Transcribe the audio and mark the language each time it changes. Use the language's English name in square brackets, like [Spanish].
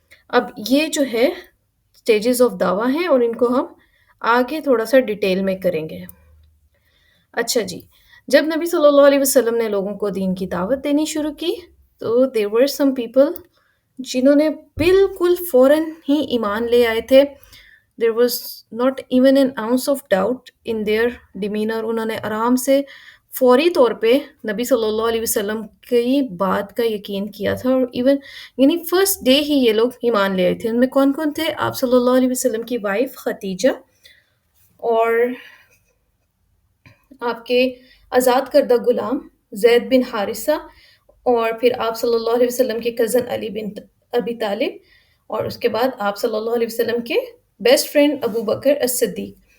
[Urdu] اب یہ جو ہے اسٹیجز آف دعویٰ ہیں اور ان کو ہم آگے تھوڑا سا ڈیٹیل میں کریں گے. اچھا جی، جب نبی صلی اللہ علیہ وسلم نے لوگوں کو دین کی دعوت دینی شروع کی تو [English] there were some people [Urdu] جنہوں نے بالکل فوراً ہی ایمان لے آئے تھے. [English] There was not even an ounce of doubt in their demeanor. [Urdu] انہوں نے آرام سے فوری طور پہ نبی صلی اللہ علیہ وسلم کی بات کا یقین کیا تھا، اور ایون یعنی فرسٹ ڈے ہی یہ لوگ ایمان لے آئے تھے. ان میں کون کون تھے؟ آپ صلی اللہ علیہ وسلم کی وائف خدیجہ، اور آپ کے آزاد کردہ غلام زید بن حارثہ، اور پھر آپ صلی اللہ علیہ وسلم کے کزن علی بن ابی طالب، اور اس کے بعد آپ صلی اللہ علیہ وسلم کے بیسٹ فرینڈ ابو بکر الصدیق.